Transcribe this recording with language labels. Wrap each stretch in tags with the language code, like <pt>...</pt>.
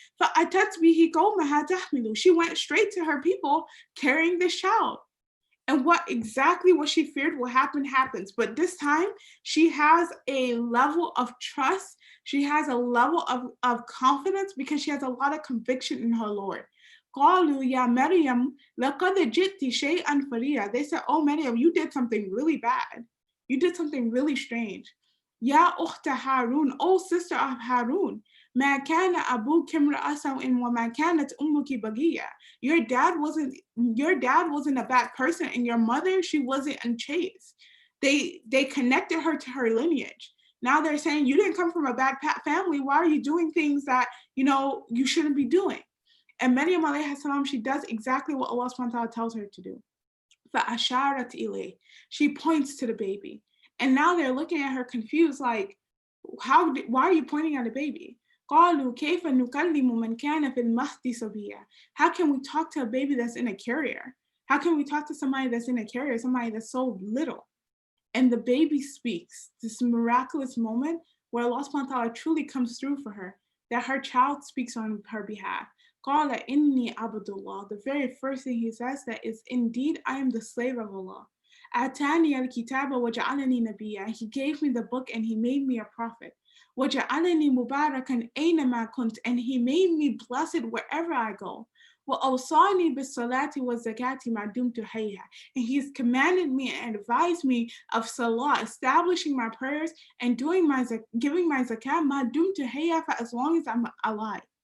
<ar>فَأَتَتْبِهِ قَوْمَهَا تَحْمِلُ.</ar> <en>She went straight to her people carrying this child. And exactly what she feared will happen happens. But this time, she has a level of trust. She has a level of confidence because she has a lot of conviction in her Lord.</en> <ar>قالوا يا مريم لقد جئت شيئا فريا.</ar> <en>They said, oh Maryam, you did something really bad. You did something really strange.</en> <ar>يا أخت هارون,</ar> <en>oh sister of Harun.</en> <ar>ما كان أبوك امرأ سوء وما كانت أمك بغية.</ar> <en>Your dad wasn't a bad person, and your mother, she wasn't unchaste. They connected her to her lineage. Now they're saying you didn't come from a bad family. Why are you doing things that you shouldn't be doing? And Maryam alayhi salam, she does exactly what Allah subhanahu wa ta'ala tells her to do.</en> <ar>فَأَشَارَتْ إِلَيْهِ,</ar> <en>she points to the baby. And now they're looking at her confused, like, why are you pointing at a baby?</en> <ar>قالوا كيف نكلم من كان في المهد صبيا.</ar> <en>How can we talk to a baby that's in a carrier? How can we talk to somebody that's in a carrier, somebody that's so little? And the baby speaks, this miraculous moment where Allah subhanahu wa ta'ala truly comes through for her, that her child speaks on her behalf.</en> <ar>قال إني عبد الله.</ar> <en>The very first thing he says that is, indeed, I am the slave of Allah.</en> <ar>أتاني الكتاب وجعلني نبيا.</ar> <en>He gave me the book and he made me a prophet.</en> <ar>وَجَعَلَنِي مُبَارَكًا أَيْنَمَا كُنْتُ,</ar> <en>and he made me blessed wherever I go.</en> <ar>وَأَوْصَانِي بِالصَّلَاةِ وَالزَّكَاةِ مَا دُمْتُ حَيًّا,</ar> <en>and he's commanded me and advised me of salah, establishing my prayers and giving my zakah</en> <ar>مَا دُمْتُ حَيًّا,</ar> <en>for as long as I'm alive.</en>